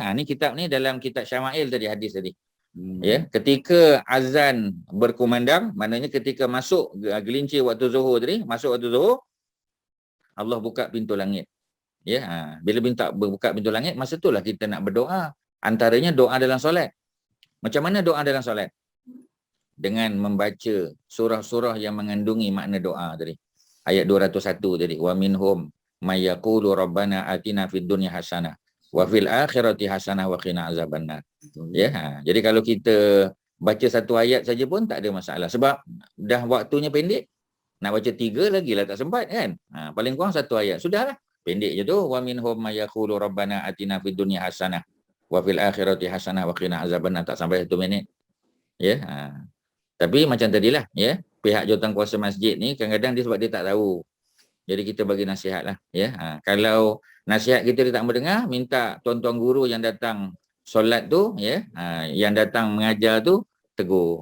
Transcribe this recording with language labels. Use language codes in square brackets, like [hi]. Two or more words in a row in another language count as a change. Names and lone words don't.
[ms] Ni kitab ni dalam kitab Syama'il tadi hadis tadi. Ya, ketika azan berkumandang, maknanya ketika masuk gelincir waktu Zuhur tadi, masuk waktu Zuhur, Allah buka pintu langit. Ya, bila buka pintu langit, masa itulah kita nak berdoa. Antaranya doa dalam solat. Macam mana doa dalam solat? Dengan membaca surah-surah yang mengandungi makna doa tadi. Ayat 201 tadi. [ar] ومنهم من يقول ربنا آتنا في الدنيا حسنة وفي الآخرة حسنة وقنا عذاب النار. [ms] Ya, jadi kalau kita baca satu ayat saja pun tak ada masalah sebab dah waktunya pendek. Nak baca 3 lagi lah tak sempat kan. Paling kurang satu ayat. Sudahlah. Pendek je tu. [ar] ومنهم من يقول ربنا آتنا في الدنيا حسنة وفي الآخرة حسنة وقنا عذاب النار. [ms] Tak sampai 1 minit. Ya. Tapi macam tadilah, ya. Pihak jawatankuasa masjid ni kadang-kadang dia sebab dia tak tahu. Jadi kita bagi nasihatlah, ya. Kalau nasihat kita dia tak mendengar, minta tuan-tuan guru yang datang solat tu, ya, yang datang mengajar tu tegur.